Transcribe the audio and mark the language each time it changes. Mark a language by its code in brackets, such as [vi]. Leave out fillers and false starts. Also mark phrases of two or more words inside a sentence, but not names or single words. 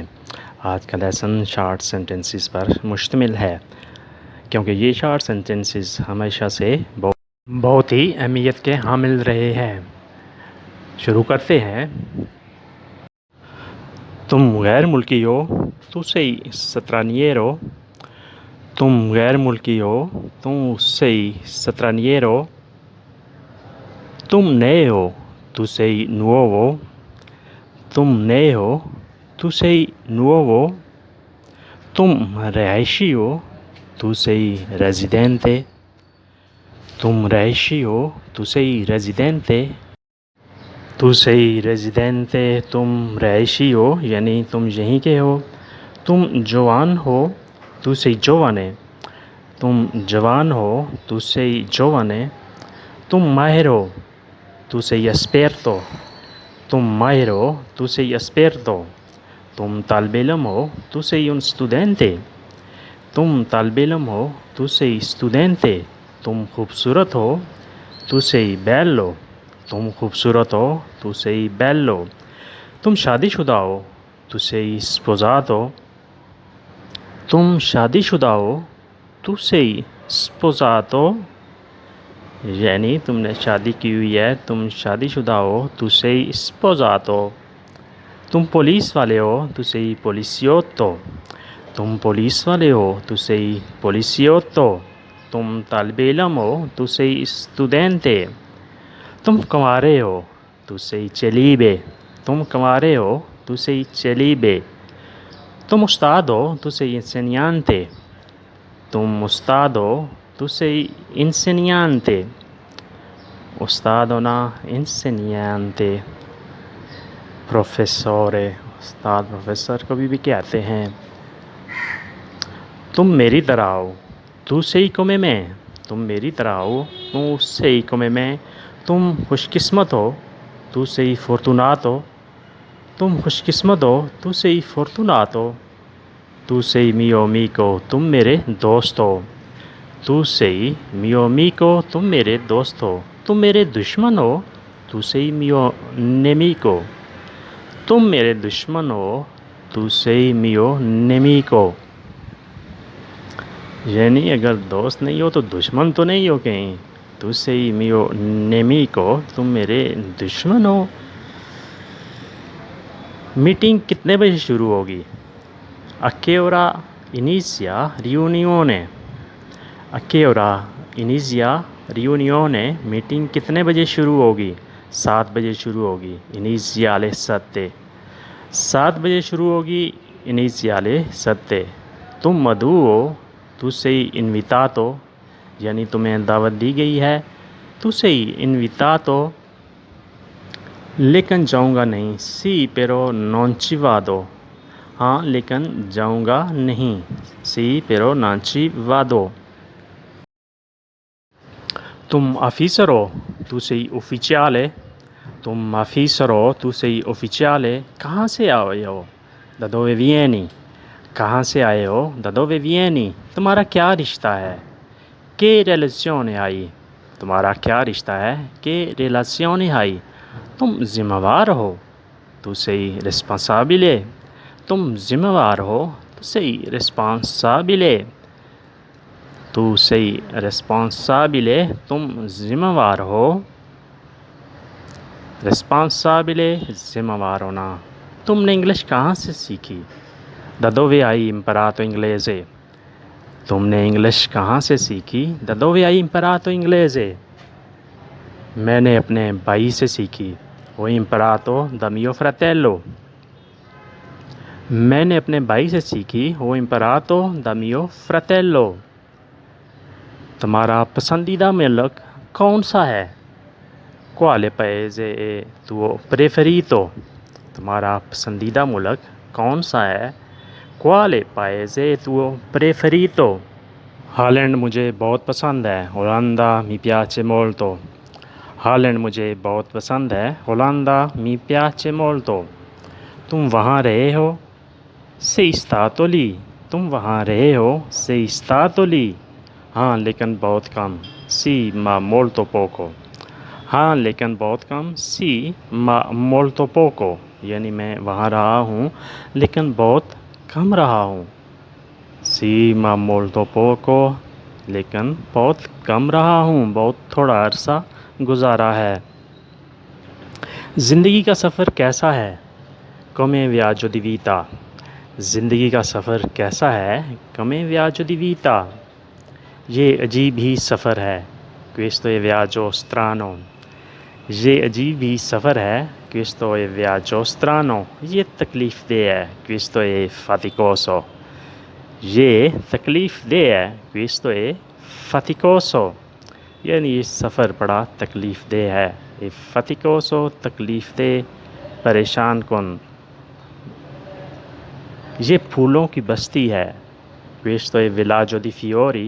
[ur] آج کا لیسن [en] short sentences [ur] پر مشتمل ہے، کیونکہ یہ [en] short sentences [ur] ہمیشہ سے بہت ہی اہمیت کے حامل رہے ہیں. شروع کرتے ہیں۔ تم غیر ملکی ہو, [it] tu sei straniero। [ur] تم غیر ملکی ہو, [it] tu sei straniero। [ur] تم نئے ہو, [it] tu sei nuovo। [ur] تم نئے ہو, [it] tu sei nuovo। [ur] تم رہائشی ہو, [it] tu sei residente। [ur] تم رہائشی ہو, [it] tu sei residente। tu sei residente, [ur] تم رہائشی ہو یعنی تم یہیں کے ہو. تم جوان ہو, [it] tu sei giovane। [ur] تم جوان ہو, [it] tu sei giovane। [ur] تم ماہر ہو, [it] tu sei esperto। [ur] تم ماہر ہو, [it] tu sei esperto। [ur] تم طالب علم ہو, [it] tu sei un studente। [ur] تم طالب علم ہو, [it] tu sei studente। [ur] تم خوبصورت ہو, [it] tu sei bello। [ur] تم خوبصورت ہو, [it] tu sei bello। [ur] تم شادی شدہ ہو, [it] tu sei sposato। [ur] تم شادی شدہ ہو, [it] tu sei sposato [ur] یعنی تم نے شادی کی ہوئی ہے، تم شادی شدہ ہو, [it] tu sei sposato। [ur] تم پولیس والے ہو, [it] tu sei poliziotto। [ur] تم پولیس والے ہو, [it] tu sei poliziotto। [ur] تم طالب علم ہو, [it] tu sei studente। [ur] تم کنوارے ہو, [it] tu sei celibe। [ur] تم کنوارے ہو, [it] tu sei celibe। [ur] تم استاد ہو, [it] tu sei insegnante। [ur] تم استاد ہو, [it] tu sei insegnante। [ur] استاد ہونا، insegnante، پروفیسورے، استاد پروفیسر کو بھی کہتے ہیں. تم میری طرح ہو, [it] tu sei come me। [ur] تم میری طرح ہو, [it] tu sei come me। [ur] تم خوش قسمت ہو, [it] tu sei fortunato। [ur] تم خوش قسمت ہو, [it] tu sei fortunato। tu sei mio amico, [ur] تم میرے دوست ہو. [it] tu sei mio amico, [ur] تم میرے دوست ہو. تم میرے دشمن ہو, [it] tu sei mio nemico। [ur] تم میرے دشمن ہو, [it] tu sei mio nemico। [ur] یعنی اگر دوست نہیں ہو تو دشمن تو نہیں ہو کہیں. [it] tu sei mio nemico, [ur] تم میرے دشمن ہو. میٹنگ کتنے بجے شروع ہوگی? [it] A che ora inizia riunione। A che ora inizia riunione, [ur] میٹنگ کتنے بجے شروع ہوگی? 7 بجے شروع ہوگی. [it] Inizia alle 7। [ur] 7 بجے شروع ہوگی. [it] Inizia alle 7। [ur] تم مدھو ہو, [it] tu sei invitato। [ur] یعنی تمہیں دعوت دی گئی ہے, [it] tu sei invitato। [ur] لیکن جاؤں گا نہیں, [it] sì però non ci vado। [ur] ہاں لیکن جاؤں گا نہیں, [it] sì però non ci vado। [ur] تم آفیسر ہو, [it] tu sei ufficiale। [ur] تم آفیسر ہو, [it] tu sei ufficiale। [ur] کہاں سے آئے ہو? [it] Da dove vieni। [ur] کہاں سے آئے ہو? [it] Da dove vieni। [ur] تمہارا کیا رشتہ ہے? [it] Che relazione hai। [ur] تمہارا کیا رشتہ ہے? [it] Che relazione hai। [ur] تم ذمہ وار ہو, [it] tu sei responsabile। [ur] تم ذمہ وار ہو, [it] tu sei responsabile। tu sei responsabile, [ur] تم ذمہ وار ہو. responsabile, जिम्मेवार होना। تم نے انگلش کہاں سے سیکھی? [it] Da dove hai imparato inglese। [ur] تم نے انگلش کہاں سے سیکھی? [it] Da dove hai imparato inglese। [ur] میں نے اپنے بھائی سے سیکھی. [it] Ho imparato da mio fratello। [ur] میں نے اپنے بھائی سے سیکھی. [it] Ho imparato da mio fratello। [ur] تمہارا پسندیدہ ملک کون سا ہے? [it] Quale paese è tuo preferito। [ur] تمہارا پسندیدہ ملک کون سا ہے? [it] Quale paese è tuo preferito। [ur] ہالینڈ مجھے بہت پسند ہے. [it] Olanda mi piace molto। [ur] ہالینڈ مجھے بہت پسند ہے. [it] Olanda mi piace molto। [ur] تم وہاں رہے ہو? [it] Sei stato lì। [ur] تم وہاں رہے ہو? [it] Sei stato lì। [ur] ہاں لیکن بہت کم, [it] sì ma molto poco. [ur] ہاں لیکن بہت کم, [it] sì ma molto poco, [ur] یعنی میں وہاں رہا ہوں لیکن بہت کم رہا ہوں. [it] sì ma molto poco, [ur] لیکن بہت کم رہا ہوں، بہت تھوڑا عرصہ گزارا ہے. زندگی کا سفر کیسا ہے? [it] come viaggio di vita। [ur] زندگی کا سفر کیسا ہے? [it] come viaggio di vita। [ur] یہ عجیب ہی سفر ہے, [it] questo è viaggio strano। [ur] یہ عجیب ہی سفر ہے, [it] questo è viaggio strano। [ur] یہ تکلیف دہ ہے, [it] questo è faticoso। [ur] یہ تکلیف دہ ہے, [it] questo è faticoso। [ur] یعنی یہ سفر بڑا تکلیف دہ ہے. یہ faticoso تکلیف دہ، پریشان کن. یہ پھولوں کی بستی ہے, [it] questo è villaggio di fiori।